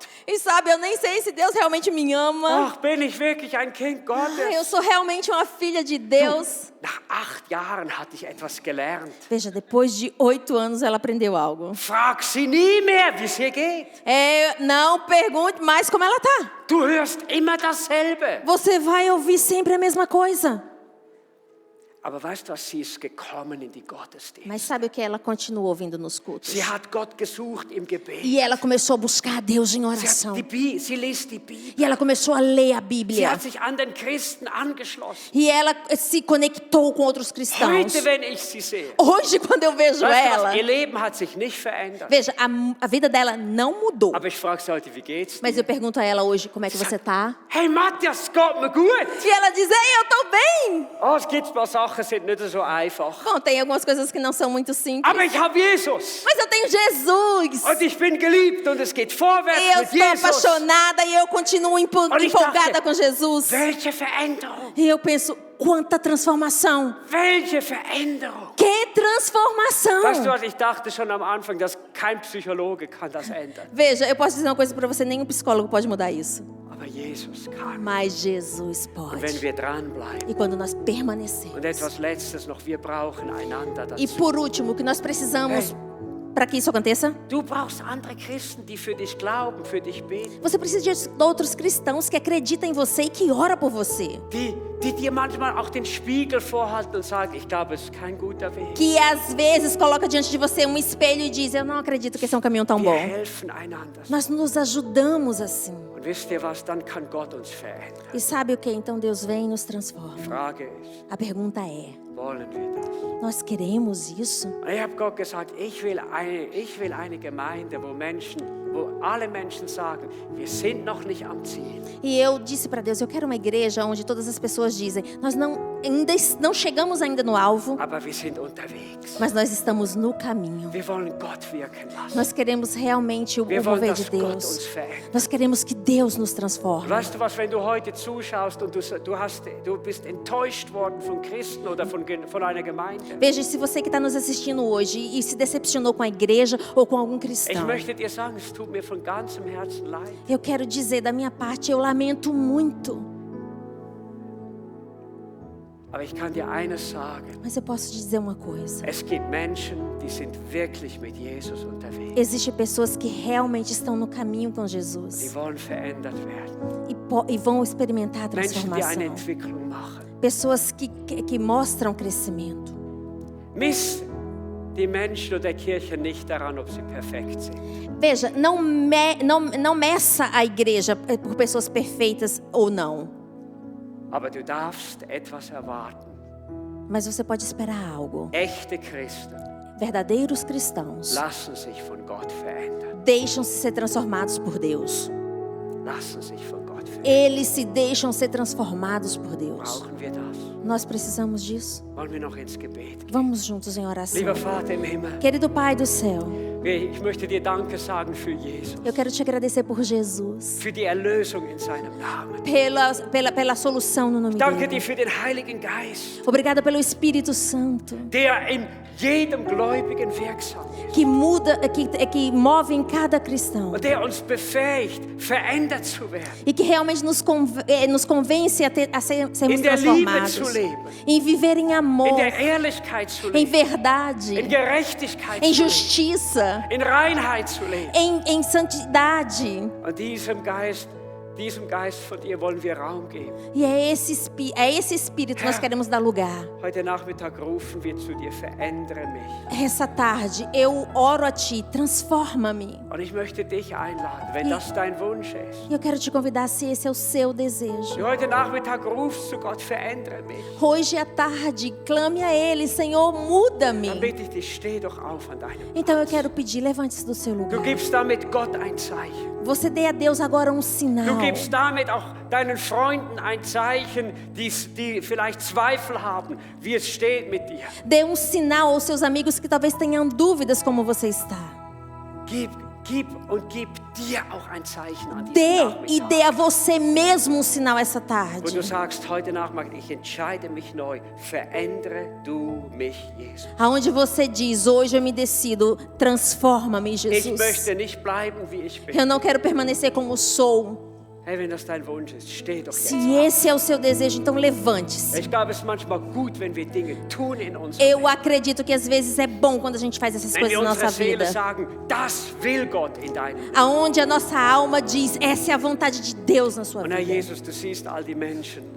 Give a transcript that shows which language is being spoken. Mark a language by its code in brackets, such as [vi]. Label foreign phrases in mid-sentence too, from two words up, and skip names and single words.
[pt] E sabe, eu nem sei se Deus realmente me ama. [de] Ach, bin ich wirklich ein Kind Gottes? [pt] Ai, eu sou realmente uma filha de Deus. [de] Nach 8 Jahren hatte ich etwas gelernt. [pt] Veja, depois de 8 anos, ela aprendeu algo. [de] Frag sie nie mehr, wie es ihr geht. [pt] Não pergunte mais como ela está. [de] Du hörst immer dasselbe. [pt] Você vai ouvir sempre a mesma coisa. [de] Aber weißt du was, sie ist gekommen in die Gottesdienste. [pt] Mas sabe o que? Ela continuou ouvindo nos cultos. [de] Sie hat Gott gesucht im Gebet. [pt] E ela começou a buscar a Deus em oração. [de] Sie liest die Bibel. [pt] E ela começou a ler a [de] Sie [pt] Bíblia. [de] hat sich an den Christen angeschlossen. [pt] E ela se conectou com outros cristãos. [de] Heute, wenn ich sie sehe, [pt] Hoje, quando eu vejo [de] weißt du [pt] ela, [de] was, ihr Leben hat sich nicht verändert. [pt] veja, a vida dela não mudou. [de] Aber ich frage sie heute, wie geht's [pt] Mas [de] dir? [pt] eu pergunto a ela hoje, como é que você está? [de] Hey Matthias, es geht mir gut. [pt] E ela diz, ei, eu tô bem. [de] Oh, es gibt ein paar Sachen, sind nicht so einfach. [pt] Bom, tem algumas coisas que não são muito simples. [de] Aber ich habe Jesus. [pt] Mas eu tenho Jesus. [de] Und ich bin geliebt und es geht vorwärts [pt] E eu [de] mit [pt] estou [de] Jesus. [pt] apaixonada e eu continuo [de] ich [pt] empolgada [de] dachte, [pt] com Jesus. [de] Welche Veränderung. [pt] E eu penso, quanta transformação. [de] Welche Veränderung. [pt] Que transformação. [de] Weißt du was, ich dachte schon am Anfang, dass kein Psychologe kann das ändern. [pt] Veja, eu posso dizer uma coisa para você, nenhum psicólogo pode mudar isso. [de] Aber Jesus kann. [pt] Mas Jesus [de] Und wenn [pt] pode. [de] wir dranbleiben. [pt] E quando nós permanecemos. [de] Und etwas Letztes noch, wir brauchen einander [pt] E [de] dazu. [pt] por último, o que nós precisamos para que isso aconteça? [de] Du brauchst andere Christen, die für dich glauben, für dich beten. [pt] Você precisa de outros cristãos que acreditam em você e que oram por você. [de] Die dir manchmal auch den Spiegel vorhalten und sagen, ich glaube, es ist kein guter Weg. [pt] Que às vezes coloca diante de você um espelho e diz, eu não acredito que esse é um caminho tão [de] Wir [pt] bom. [de] helfen einander. [pt] Nós nos ajudamos assim. [de] Und wisst ihr was, dann kann Gott uns verändern. [pt] E sabe o que? Então Deus vem e nos [de] Die [pt] transforma. [de] Frage ist, [pt] A pergunta é, [de] wollen wir das? [pt] nós queremos isso? [de] Und ich habe Gott gesagt, ich will eine Gemeinde, wo alle Menschen sagen, wir sind noch nicht am Ziel. [pt] E eu disse para Deus, eu quero uma igreja onde todas as pessoas dizem, nós não chegamos ainda no alvo, [de] Aber wir sind unterwegs. [pt] mas nós estamos no caminho. [de] Wir wollen Gott wirken lassen. [pt] Nós queremos realmente o [de] Wir wollen, [pt] mover de [de] dass Gott uns [pt] Deus. [de] verändert. [pt] Nós queremos que Deus nos transforme. [de] Weißt du was, wenn du heute zuschaust und du bist enttäuscht worden von Christen oder von einer Gemeinde. [pt] Veja, se você que está nos assistindo hoje e se decepcionou com a igreja ou com algum [de] Ich [pt] cristão, [de] möchte dir sagen, es tut mir von ganzem Herzen leid. [pt] eu quero dizer da minha parte, eu lamento muito. [de] Aber ich kann dir eines sagen. [pt] Mas eu posso te dizer uma coisa. [de] Es gibt Menschen, die sind wirklich mit Jesus unterwegs. [pt] Existem pessoas que realmente estão no caminho com [de] Die [pt] Jesus [de] wollen verändert werden. [pt] e vão experimentar a [de] Menschen, die eine [pt] transformação. [de] Entwicklung machen. [pt] Pessoas que mostram crescimento. [de] Misst die Menschen oder Kirche nicht daran, ob sie perfekt sind. [pt] Veja, não meça a igreja por pessoas perfeitas ou não. [de] Aber du darfst etwas erwarten. [pt] Mas você pode esperar algo. [de] Echte Christen, [pt] verdadeiros cristãos [de] lassen sich von Gott verändern. [pt] deixam-se ser transformados por Deus. [de] Lassen sich von Gott verändern. [pt] Eles se deixam ser transformados por Deus. [de] Brauchen wir das? [pt] Nós precisamos disso. [de] Wollen wir noch ins Gebet gehen? [pt] Vamos juntos em oração. [de] Lieber Vater im Himmel, [pt] Querido Pai do céu, [de] ich möchte dir Danke sagen für Jesus, [pt] eu quero te agradecer por Jesus, [de] für die Erlösung in seinem Namen. [pt] pela solução no nome [de] Danke [pt] dele. [de] dir für den Heiligen Geist, [pt] Obrigada pelo Espírito Santo, [de] der in jedem Gläubigen wirksam ist [pt] que muda, que move em cada cristão [de] und der uns befähigt, verändert zu werden, [pt] e que realmente nos convence a sermos [de] in der Liebe [pt] transformados, [de] zu leben, [pt] em viver em [de] in [pt] amor, [de] der Ehrlichkeit zu [pt] em [de] leben, [pt] verdade, [de] in Gerechtigkeit [pt] em [de] zu leben, [pt] justiça, [de] in Reinheit zu leben. [pt] em santidade. [de] Und diesem Geist von dir wollen wir Raum geben. [pt] E é esse Espírito que nós queremos dar lugar. [de] Heute Nachmittag rufen wir zu dir, verändere mich. [pt] Essa tarde eu oro a Ti, transforma-me. [de] Und ich möchte dich einladen, wenn das dein Wunsch ist. [pt] E eu quero te convidar, se esse é o seu desejo. [de] Du heute Nachmittag rufst zu Gott, verändere mich. [pt] Hoje à tarde, clame a Ele, Senhor, muda-me. [de] Dann bitte ich dich, steh doch auf an deinem [pt] Então eu [de] Platz. [pt] quero pedir, levante-se do seu [de] Du [pt] lugar. [de] gibst damit Gott ein Zeichen. [pt] Você dê a Deus agora um [de] Du [pt] sinal. [de] gibst damit auch deinen Freunden ein Zeichen, die vielleicht Zweifel haben, wie es steht mit dir. [pt] Dê um sinal aos seus amigos que talvez tenham dúvidas como você está. [de] Gib dir auch ein Zeichen an diesem [pt] Dê e [de] Nachmittag. [pt] dê a você mesmo um sinal essa [de] Wo [pt] tarde. [de] du sagst, heute Nachmittag, ich entscheide mich neu, verändere du mich, Jesus. [pt] Aonde você diz, hoje eu me decido, transforma-me, [de] Ich [pt] Jesus. [de] möchte nicht bleiben, wie ich bin. [pt] Eu não quero permanecer como sou. [de] Hey, wenn das dein Wunsch ist, steh doch jetzt [pt] Se [de] auf. [pt] esse é o seu desejo, então levante-se. [de] Ich glaube, es ist manchmal gut, wenn wir Dinge tun in unserem [pt] Eu [de] Leben. [pt] acredito que às vezes é bom quando a gente faz essas [de] Wenn [pt] coisas [de] wir [pt] na [de] unsere [pt] nossa [de] Seele [pt] vida. [de] sagen, das will Gott in deinem Leben. [pt] Aonde a nossa alma diz, essa é a vontade de Deus na sua [de] Und Herr [pt] vida. [de] Jesus, du siehst all die Menschen,